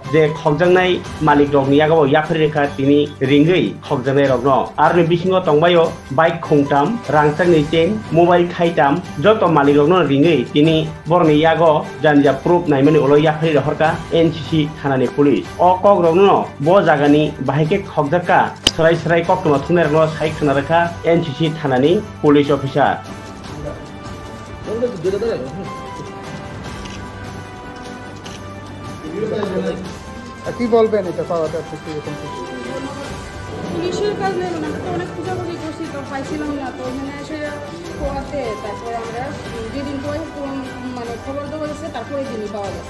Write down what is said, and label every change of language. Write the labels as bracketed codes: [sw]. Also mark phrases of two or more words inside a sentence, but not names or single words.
[trp] je khogjangnai malik rogni yagao yapri rekha tini ringui khogjangnai rogno arni bisingo tongbayo bike khongtam rangchakni chain mobile khaitam joto malik rogno ringui tini borni yago janja proof naimani ulo yapri rehorka NCC thanani police o kok rogno bo jagani bahike khogjaka serai koktoma thunarno sai khana rekha NCC thanani [en] police officer [bn] কি বলবেন এটা পাওয়াটা থেকে এরকম পুলিশের কাজ নেই না তো অনেক খোঁজাখুঁজি করছি তো পাইছিলাম না তো মানে এসে পোয়াতে তারপর আমরা যেদিন মানে খবর দেওয়া হয়েছে তারপরে দিনই পাওয়া গেছে